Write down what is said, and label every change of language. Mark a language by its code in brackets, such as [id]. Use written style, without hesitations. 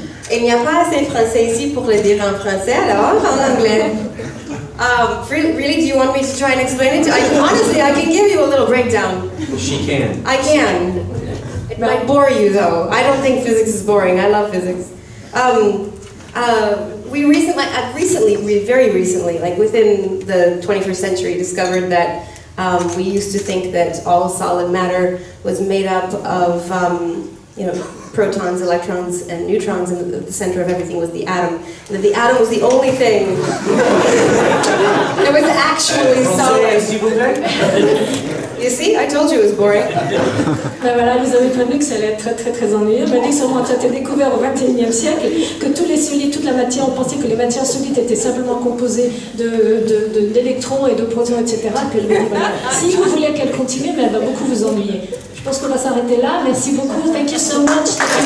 [fr] Il n'y a pas assez de français ici pour le dire en français, alors en anglais. [en] Really, do you want me to try and explain it? Honestly, I can give you a little breakdown. She can. I can. It might bore you, though. I don't think physics is boring. I love physics. We very recently, like within the 21st century, discovered that We used to think that all solid matter was made up of, protons, electrons, and neutrons, and the center of everything was the atom. And that the atom was the only thing that was actually solid. You see, I told you it was boring. [fr] Ben voilà, vous avez prévenu que ça allait être très ennuyeux. Mais dès que ça a été découvert au XXIe siècle, que tous les solides, toute la matière, on pensait que les matières solides étaient simplement composées d'électrons et de protons, etc. Puis elle m'a dit, voilà, si vous voulez qu'elle continue, mais elle va beaucoup vous ennuyer. Je pense qu'on va s'arrêter là. Merci beaucoup. [en] Thank you so much.